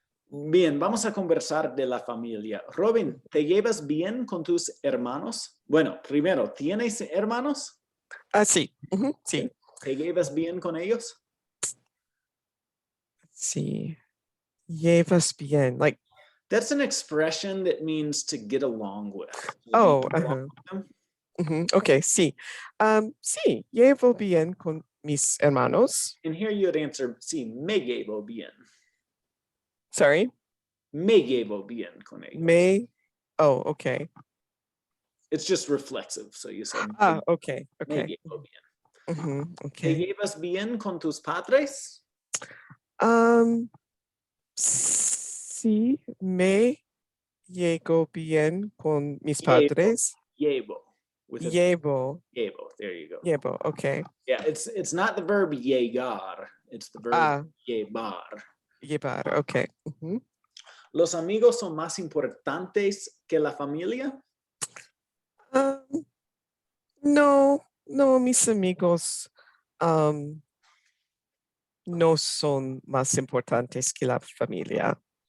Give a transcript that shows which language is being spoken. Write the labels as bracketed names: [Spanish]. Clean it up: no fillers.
[Spanish] bien, vamos a conversar de la familia. Robin, ¿te llevas bien con tus hermanos? Bueno, primero, ¿tienes hermanos? Sí. Sí. ¿Te llevas bien con ellos? Sí. Llevas bien. Like, [English] That's an expression that means to get along with. oh, Get along with them. okay, sí. [Spanish] Sí, llevo bien con mis hermanos. [English] And here you'd answer, [Spanish] sí, me llevo bien. [English] Sorry. [Spanish] Me llevo bien con ellos. [English] Oh, okay. It's just reflexive. So you said, Okay. [Spanish] me [English] Okay. [Spanish] llevo bien. ¿Te [English] Okay. [Spanish] llevas bien con tus padres? Sí, me llego bien con mis Llevo. padres. [English] Llevo. With a [Spanish] Llevo. [English] llevo. There you go. [Spanish] Llevo. Okay. [English] Yeah, it's not the verb llegar. It's the verb llevar. [Spanish] Llevar. Okay. ¿Los amigos son más importantes que la familia? No, mis amigos no son más importantes que la familia.